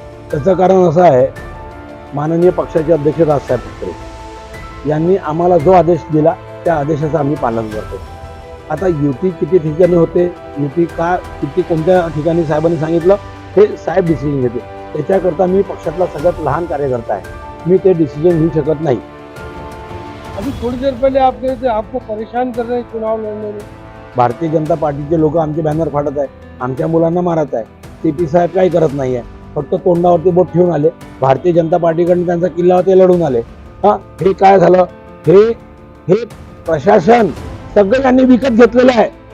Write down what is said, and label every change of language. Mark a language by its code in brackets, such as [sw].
[mr] त्याचं कारण असं आहे, माननीय पक्षाचे अध्यक्ष राजसाहेब ठाकरे यांनी आम्हाला जो आदेश दिला त्या आदेशाचं आम्ही पालन करतो। आता युती किती ठिकाणी होते, युती का किती कोणत्या ठिकाणी साहेबांनी सांगितलं हे साहेब डिसिजन घेते। त्याच्याकरता मी पक्षातला सगळ्यात लहान कार्यकर्ता आहे, मी ते डिसिजन घेऊ शकत नाही। [hi] अभी थोड़ी देर पहले आप कह रहे थे आपको परेशान कर रहे हैं चुनाव लड़ने में। [mr] भारतीय जनता पार्टीचे लोक आमचे बॅनर फाडत आहे, आमच्या मुलांना मारत आहे। सीपी साहेब काही करत नाहीये, फक्त तोंडावरती बोट ठेवून आले, भारतीय जनता पार्टीकडून त्यांचा किल्ला होते लढून आले। हे काय झालं? हे प्रशासन सगळं यांनी विकत घेतलेलं आहे।